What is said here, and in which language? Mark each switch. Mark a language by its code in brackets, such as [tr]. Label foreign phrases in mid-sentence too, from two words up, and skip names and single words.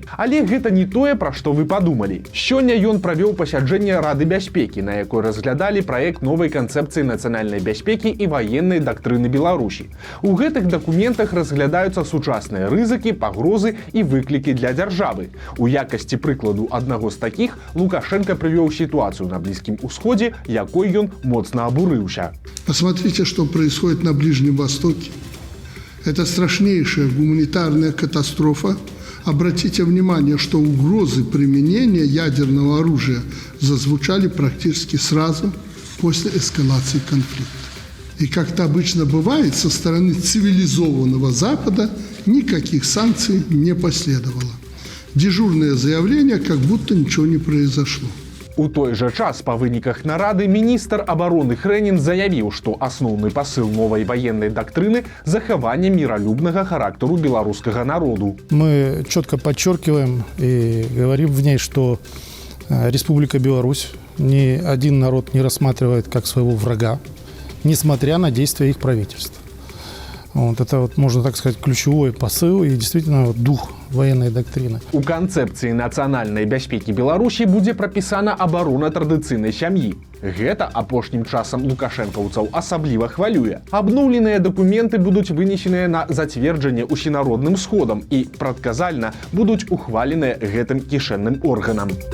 [be] Але гэта не тое, пра што вы падумалі. Сёння ён правёў пасяджэнне Рады бяспекі, на якой разглядалі праект новай канцэпцыі нацыянальнай бяспекі і ваеннай дактрыны Беларусі. У гэтых дакументах разглядаюцца сучасныя рызыкі, пагрозы і выклікі для дзяржавы. У якасці прыкладу аднаго з такіх Лукашенко прывёў сітуацыю на Блізкім Усходзе, якой ён моцна абурыўся. [ru] Посмотрите, что происходит на Ближнем Востоке. Это страшнейшая гуманитарная катастрофа. Обратите внимание, что угрозы применения ядерного оружия зазвучали практически сразу после эскалации конфликта. И как-то обычно бывает, со стороны цивилизованного Запада никаких санкций не последовало. Дежурное заявление, как будто ничего не произошло. [be] У той жа час па выніках нарады міністр абароны Хрэнін заявіў, што асноўны пасыл новай ваеннай дактрыны – захаванне миролюбнага характару беларускага народу. [ru] Мы четко подчеркиваем и говорим в ней, что Республика Беларусь ни один народ не рассматривает как своего врага, несмотря на действия их правительства. Это можно так сказать, ключевой посыл и действительно дух военной доктрины. [be] У канцэпцыі нацыянальнай бяспекі Беларусі будзе прапісана абарона традыцыйнай сям'і. Гэта апошнім часам лукашэнкаўцаў асабліва хвалюе. Абноўленыя дакументы будуць вынесеныя на зацверджанне усенародным сходам і прадказальна будуць ухваленыя гэтым кішэнным органам.